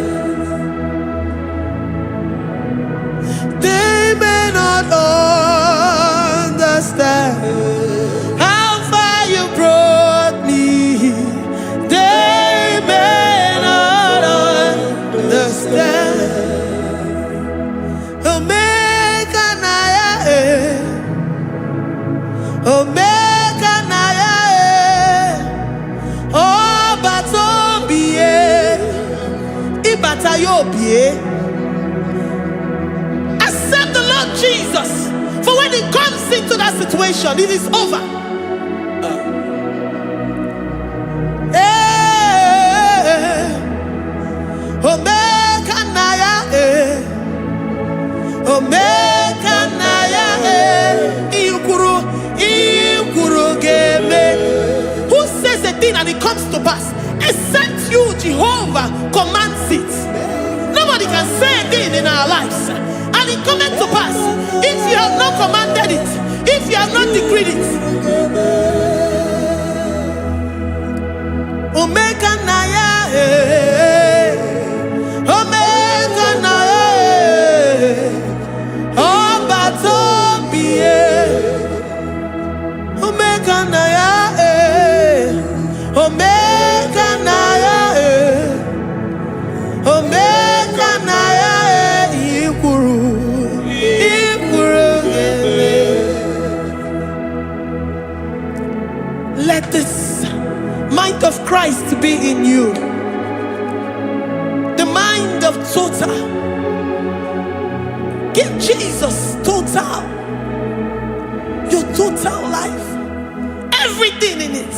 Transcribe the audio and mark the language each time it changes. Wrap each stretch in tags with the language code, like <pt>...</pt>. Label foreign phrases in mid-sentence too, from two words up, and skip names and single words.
<en>They may not understand how far you brought me. They may not understand.</en> <ig>Omeka na ya, Omeka na ya, Obatombiye, Ibatayobiye.</ig> <en>Accept the Lord Jesus, for when He comes into that situation, it is over.</en> <ig>Omeka na ya, Omeka na ya, Ikuru geme.</ig> <en>Who says a thing and it comes to pass? Except you, Jehovah, commands it. Nobody can say a thing in our lives and it cometh to pass if you have not commanded it, if you have not decreed it.</en> <ig>Omeka na ya, Omeka na ya, Obatombiye, Omeka na ya, Omeka na ya, Omeka na ya, Ikuru geme.</ig> <en>Let this mind of Christ be in you. The mind of total. Give Jesus total. Your total life. Everything in it.</en>